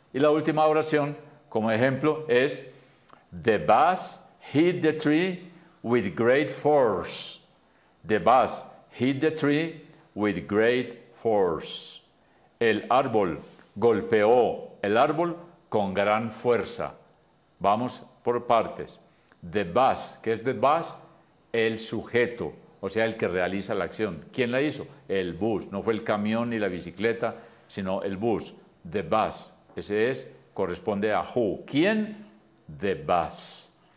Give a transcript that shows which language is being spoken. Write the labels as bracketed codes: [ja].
[es] Y la última oración, como ejemplo, es [en] the bus hit the tree with great force. The bus hit the tree with great force. [es] El árbol golpeó el árbol con gran fuerza. Vamos por partes. The bus, ¿qué es the bus? El sujeto, o sea, el que realiza la acción. ¿Quién la hizo? El bus. No fue el camión ni la bicicleta, sino el bus. The bus. Ese es, corresponde a who. ¿Quién? The bus.